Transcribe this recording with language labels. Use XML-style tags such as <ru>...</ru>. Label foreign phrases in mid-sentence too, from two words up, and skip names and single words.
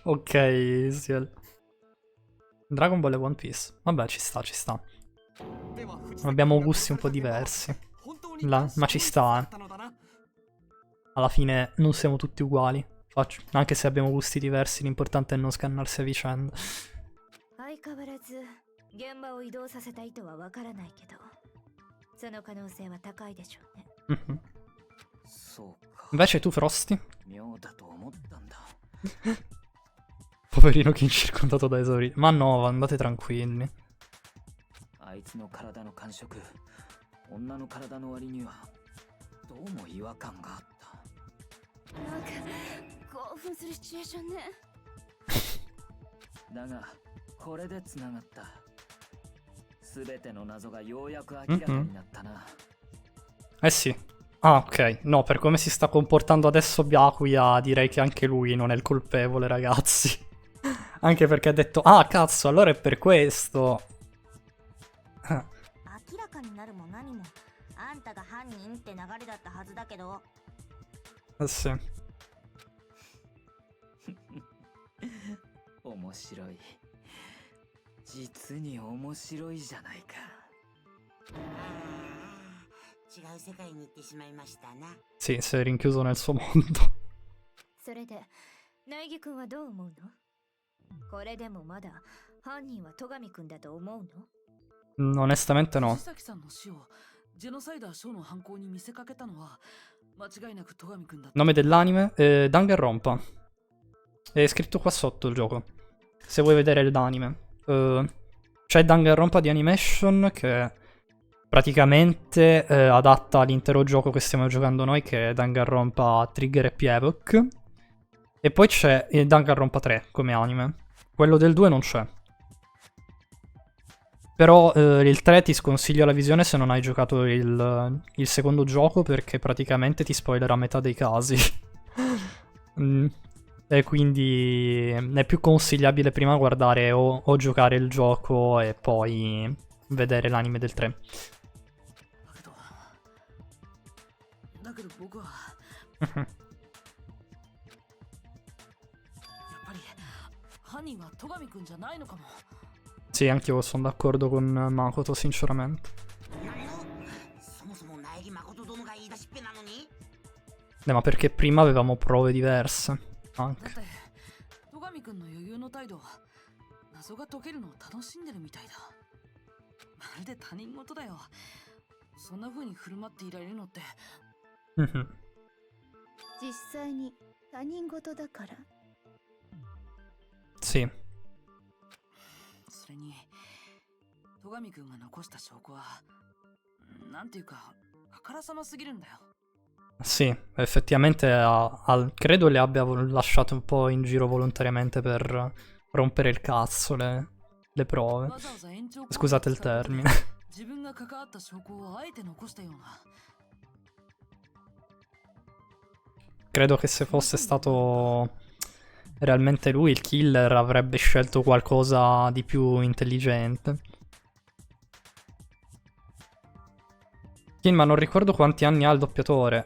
<it>Ok, Ciel. Dragon Ball e One Piece. Vabbè, ci sta, ci sta. Abbiamo gusti un po' diversi. Ma ci sta, alla fine non siamo tutti uguali. Anche se abbiamo gusti diversi, l'importante è non scannarsi a vicenda.</it> <ja>相変わらず現場を移動させた意図はわからないけど、その可能性は高いでしょうね。 Mhm. そうか。</ja> <it>Invece tu, Frosty?</it> <ja>妙だと思ったんだ。</ja> <it>Poverino King circondato da esauriti. Ma no, andate tranquilli.</it> <ja>あいつの体の感触、女の体の割にはどうも違和感があった。なんか興奮するシチュエーションね。だがこれで繋がった。すべての謎がようやく明らかになったな。</ja> <it>Eh sì. Ah, ok. No, per come si sta comportando adesso Byakuya, direi che anche lui non è il colpevole, ragazzi. Anche perché ha detto, ah, cazzo, allora è per questo.</it> <ja>明らかになるも何もあんたが犯人って流れだったはずだけど。</ja> <it>Eh sì.</it> <ja>面白い。実に面白いじゃないか。違う世界に行ってしまいましたな。</ja> <it>Sì, si è rinchiuso nel suo mondo.</it> <ja>それで苗木くんはどう思うの？これでもまだ犯人は戸上くんだと思うの？</ja> <it>Onestamente no.</it> <ja>藤崎さんの死をジェノサイダーショーの犯行に見せかけたのは間違いなく戸上くんだった。</ja> <it>Nome dell'anime? Danganronpa. È scritto qua sotto il gioco. Se vuoi vedere l'anime. C'è Danganronpa di Animation che praticamente adatta l'intero gioco che stiamo giocando noi, che è Danganronpa Trigger Happy Havoc. E poi c'è Danganronpa 3 come anime. Quello del 2 non c'è. Però il 3 ti sconsiglio la visione se non hai giocato il secondo gioco, perché praticamente ti spoilerà metà dei casi. E quindi è più consigliabile prima guardare o giocare il gioco e poi vedere l'anime del 3.</it> <ja>だけど僕はやっぱり犯人は戸上くんじゃないのかも。</ja> <it>Sì, anch'io sono d'accordo con Makoto, sinceramente.</it> <ja>そもそも苗木誠殿が言い出しっぺなのに。</ja> <it>Ma perché prima avevamo prove diverse.</it> <ja>だ</ja> <it>Anche.</it> <ja>って戸上くんの余裕の態度、謎が解けるのを楽しんでるみたいだ。まるで他人事だよ。そんな風に振る舞っていられるのって。実際に他人事だから。</ja> <it>Sì.</it> <ja>それに戸上くんが残した証拠はなんていうかあからさますぎるんだよ。</ja> <it>Sì, effettivamente credo le abbia lasciate un po' in giro volontariamente per rompere il cazzo le prove. Scusate il termine.</it> <ja>自分が関わった証拠をあえて残したような。</ja> <it>Credo che se fosse stato realmente lui il killer avrebbe scelto qualcosa di più intelligente. Ma non ricordo quanti anni ha il doppiatore.</it>